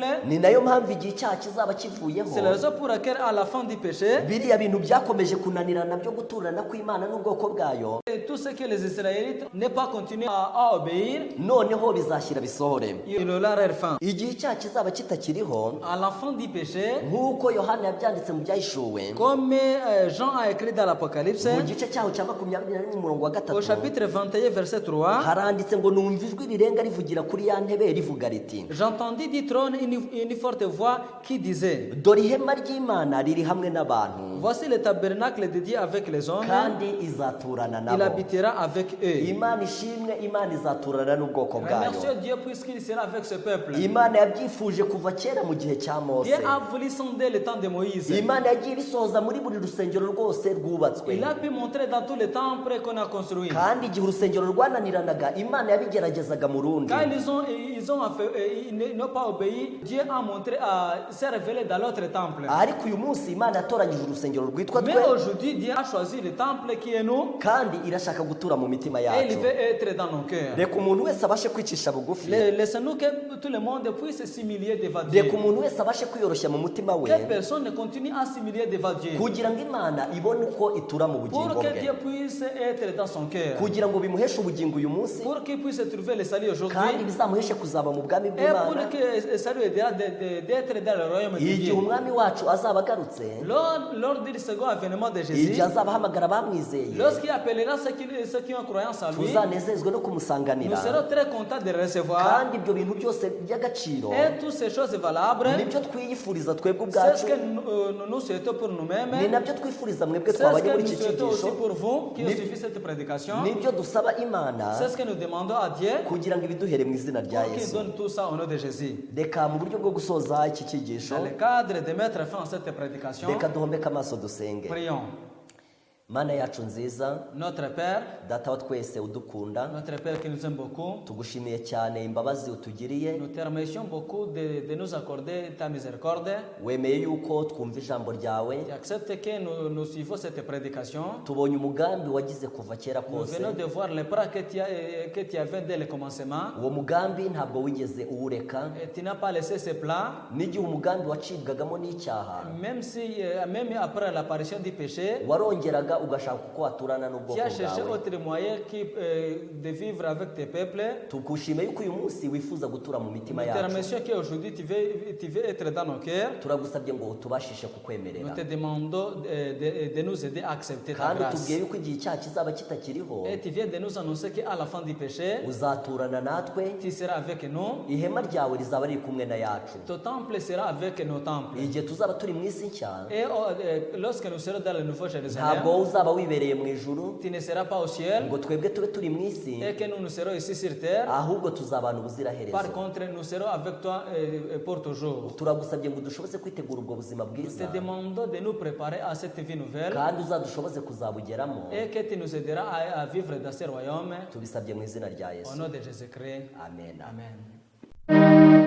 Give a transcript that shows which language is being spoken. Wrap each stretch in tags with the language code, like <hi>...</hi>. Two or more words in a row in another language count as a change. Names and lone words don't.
<rw>Ni nayo mpamvu igihe icyaha kizaba kivuyeho,</rw> <fr>C'est la raison pour laquelle à la fin du péché,</fr> <rw>biriya bintu byakomeje kunanirana byo guturana kw'Imana n'ubwoko bwayo,</rw> <fr>tout ce que les Israélites n'aient pas continué à obéir,</fr> <rw>noneho bizashyira bisohore.</rw> <fr>il aura leur fin.</fr> <rw>Igihe icyaha kizaba kitakiriho,</rw> <fr>À la fin du péché,</fr> <rw>nk'uko Yohana yabyanditse mu byahishuwe</rw> <fr>comme Jean a écrit dans l'Apocalypse,</fr> <rw>mu gice cyaho cya 21 n'umurongo wa</rw> <fr>au 3, chapitre 21, verset 3,</fr> <rw>haranditse ngo numva ijwi rirenga rivugira kuri ya ntebe rivuga riti,</rw> <fr>j'entendis du trône une forte voix qui disait,</fr> <rw>dore ihema ry'Imana riri hamwe n'abantu,</rw> <fr>voici le tabernacle de Dieu avec les hommes,</fr> <rw>kandi izaturana</rw> <fr>il</fr> <rw>nabo.</rw> <fr>habitera avec eux.</fr> <rw>Imana ishimwe, Imana izaturana n'ubwoko bwayo.</rw> <fr>Remercions Dieu puisqu'il sera avec ce peuple.</fr> <rw>Imana yabyifuje kuva kera mu gihe cya Mose.</rw> <fr>Dieu a voulu sonder le temps de Moïse.</fr> <rw>Imana yagiye ibisohoza muri buri rusengero rwose rwubatswe,</rw> <fr>Il a pu montrer dans tous les temples qu'on a construits.</fr> <rw>kandi igihe urusengero rwananiranaga Imana yabigeragezaga mu rundi.</rw> <fr>Quand ils n'ont pas obéi, Dieu a montré, s'est révélé dans l'autre temple.</fr> <rw>Ariko uyu munsi Imana yatoranyije urusengero rwitwa</rw> <fr>Mais</fr> <rw>twe,</rw> <fr>aujourd'hui, Dieu a choisi le temple qui est nous</fr> <rw>kandi irashaka gutura mu mitima</rw> <fr>et il</fr> <rw>yacu.</rw> <fr>veut être dans nos cœurs.</fr> <rw>Reka umuntu wese abashe kwicisha bugufi,</rw> <fr>Laissons-nous que tout le monde puisse s'humilier devant Dieu.</fr> <rw>reka umuntu wese abashe kwiyoroshya mu mutima we,</rw> <fr>Que personne ne continue à s'humilier devant Dieu.</fr> <rw>kugira ngo Imana ibone uko itura mu</rw> <fr>Pour</fr> <rw>bugingo</rw> <fr>que</fr> <rw>bwe,</rw> <fr>Dieu puisse être dans son cœur.</fr> <rw>kugira ngo bimuheshe ubugingo uyu munsi,</rw> <fr>Pour qu'il puisse trouver le salut aujourd'hui.</fr> <rw>kandi bizamuheshe kuzaba mu bwami</rw> <fr>Et pour</fr> <rw>bw'Imana</rw> <fr>que le salut aidera d'être dans le royaume de</fr> <rw>igihe</rw> <fr>Dieu.</fr> <rw>umwami wacu azaba agarutse,</rw> <fr>Lors du second avènement de</fr> <rw>igihe</rw> <fr>Jésus,</fr> <rw>azaba ahamagara abamwizeye,</rw> <fr>lorsqu'il appellera ceux qui ont croyance en lui,</fr> <rw>tuzanezezwe no</rw> <fr>nous</fr> <rw>kumusanganira,</rw> <fr>serons très contents de le recevoir.</fr> <rw>kandi ibyo bintu byose by'agaciro</rw> <fr>Et toutes ces choses valables,</fr> <rw>nibyo twiyifuriza twebwe</rw> <fr>c'est ce</fr> <rw>ubwacu,</rw> <fr>que nous souhaitons pour nous-mêmes.</fr> <rw>ni nabyo twifuriza mwebwe</rw> <fr>C'est ce</fr> <rw>twabanye</rw> <fr>que</fr> <rw>muri</rw> <fr>nous</fr> <rw>iki</rw> <fr>souhaitons aussi</fr> <rw>cyigisho,</rw> <fr>pour vous qui</fr> <rw>Ni-</rw> <fr>ont suivi cette prédication.</fr> <rw>nibyo dusaba Imana</rw> <fr>C'est ce que nous demandons à Dieu</fr> <rw>kugira ngo ibiduhere mu izina rya</rw> <fr>pour qu'il</fr> <rw>Yesu.</rw> <fr>donne tout ça au nom de Jésus.</fr> <rw>Reka mu buryo bwo gusoza iki cyigisho,</rw> <fr>Dans le cadre de mettre fin à cette prédication,</fr> <rw>reka duhombeke amaso dusenge.</rw> <fr>prions.</fr> <rw>Mana yacu nziza,</rw> <fr>Notre Père,</fr> <rw>data wa twese udukunda,</rw> <fr>notre Père qui nous aime beaucoup,</fr> <rw>tugushimiye cyane imbabazi utugiriye,</rw> <fr>nous te remercions beaucoup de nous accorder ta miséricorde.</fr> <rw>wemeye yuko twumva ijambo ryawe,</rw> <fr>Tu acceptes que nous suivons cette prédication.</fr> <rw>tubonye umugambi wagize kuva kera</rw> <fr>Nous</fr> <rw>kose,</rw> <fr>venons de voir les plans que tu avais dès le commencement.</fr> <rw>uwo mugambi ntabwo wigeze uwureka,</rw> <fr>Et tu n'as pas laissé ce plan,</fr> <rw>n'igihe umugambi wacibwagamo n'icyaha,</rw> <fr>même après l'apparition du péché.</fr> <rw>warongeraga ugashaka uko waturana n'ubwoko</rw> <fr>Tu as cherché</fr> <rw>bwawe.</rw> <fr>autre moyen de vivre avec tes peuples.</fr> <rw>Tugushimiye yuko uyu munsi wifuza gutura mu mitima</rw> <fr>Nous te</fr> <rw>yacu,</rw> <fr>remercions qu'aujourd'hui tu veux être dans nos cœurs.</fr> <rw>turagusabye ngo tubashishe</rw> <fr>Nous</fr> <rw>kukwemerera,</rw> <fr>te demandons de nous aider à accepter ta</fr> <rw>kandi</rw> <fr>grâce.</fr> <rw>tubwiye yuko igihe icyaha kizaba kitakiriho,</rw> <fr>Et tu viens de nous annoncer qu'à la fin du péché,</fr> <rw>uzaturana natwe,</rw> <fr>tu seras avec nous.</fr> <rw>ihema ryawe rizaba riri kumwe na yacu,</rw> <fr>Ton temple sera avec nos temples.</fr> <rw>igihe tuzaba turi mu isi nshya,</rw> <fr>Et lorsque nous serons dans le Nouveau Jérusalem,</fr> <rw>ntabwo uzaba wibereye mu ijuru</rw> <fr>tu ne seras pas au ciel</fr> <rw>ngo twebwe tube turi mu isi,</rw> <fr>et que nous serons ici sur terre.</fr> <rw>ahubwo tuzabana ubuziraherezo.</rw> <fr>Par contre, nous serons avec toi pour toujours.</fr> <rw>turagusabye ngo dushoboze kwitegura ubwo buzima</rw> <fr>Nous</fr> <rw>bwiza,</rw> <fr>te demandons de nous préparer à cette vie nouvelle</fr> <rw>kandi uzadushoboze kuzabugeramo,</rw> <fr>et que tu nous aideras à vivre dans ce royaume.</fr> <rw>tubisabye mu izina rya</rw> <fr>Au</fr> <rw>Yesu,</rw> <fr>nom de Jésus-Christ.</fr> <rw>amen.</rw> <fr>Amen.</fr>